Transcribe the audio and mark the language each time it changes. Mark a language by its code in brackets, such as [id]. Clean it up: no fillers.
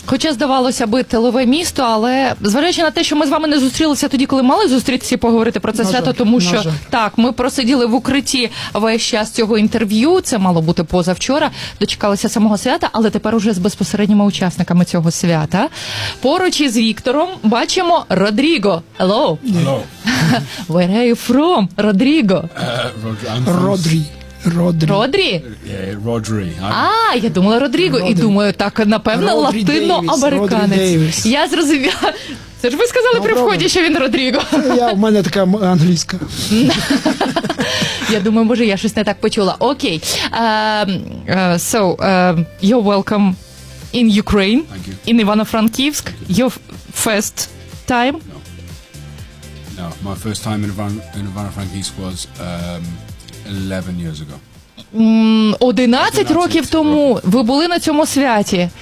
[uk] Хоча здавалося би тилове місто, але, зважаючи на те, що ми з вами не зустрілися тоді, коли мали зустрітися і поговорити про це свято, тому що, так, ми просиділи в укритті весь час цього інтерв'ю, це мало бути позавчора, дочекалися самого свята, але тепер уже з безпосередніми учасниками цього свята. Поруч із Віктором бачимо Родріго. [en] Hello. Hello. Where are you from, Родріго? [uk] Родрі. Родрі? Родрі. Я думала Родріго. І думаю, так, напевно, латиноамериканець. Я зрозумів. Це ж ви сказали при вході, що він Родріго. У мене така англійська. Я думаю, може, я щось не так почула. Окей. [en] So, you're welcome in Ukraine, in Ivano-Frankivsk. Your first time? No, my first time in Ivano-Frankivsk was 11 years ago. [uk] 11 років тому ви були на цьому святі.